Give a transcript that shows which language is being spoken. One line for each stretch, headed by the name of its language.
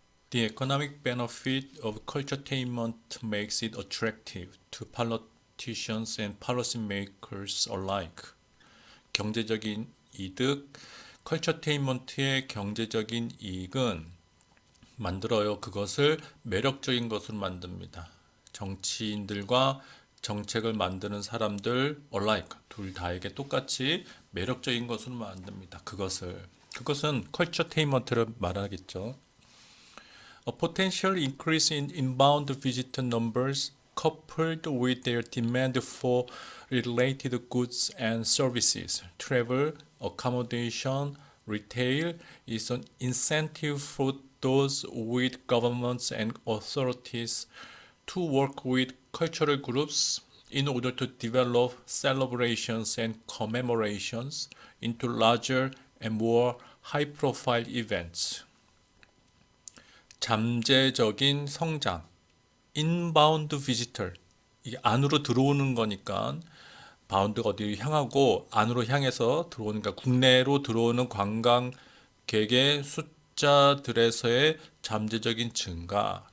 English: The economic benefit of culturetainment makes it attractive to politicians and policymakers alike.
Korean: 경제적인 이득, 컬처테인먼트의 경제적인 이익은 만들어요. 그것을 매력적인 것으로 만듭니다. 정치인들과 정책을 만드는 사람들 alike, 둘 다에게 똑같이 매력적인 것으로 만듭니다. 그것은 컬처테인먼트를 말하겠죠.
English: A potential increase in inbound visitor numbers coupled with their demand for related goods and services, travel, accommodation, retail is an incentive for those with governments and authorities to work with cultural groups in order to develop celebrations and commemorations into larger and more high-profile events.
Korean: 잠재적인 성장,
English: inbound visitor,
Korean: 이게 안으로 들어오는 거니까 바운드가 어디로 향하고 안으로 향해서 들어오니까 국내로 들어오는 관광객의 숫자들에서의 잠재적인 증가.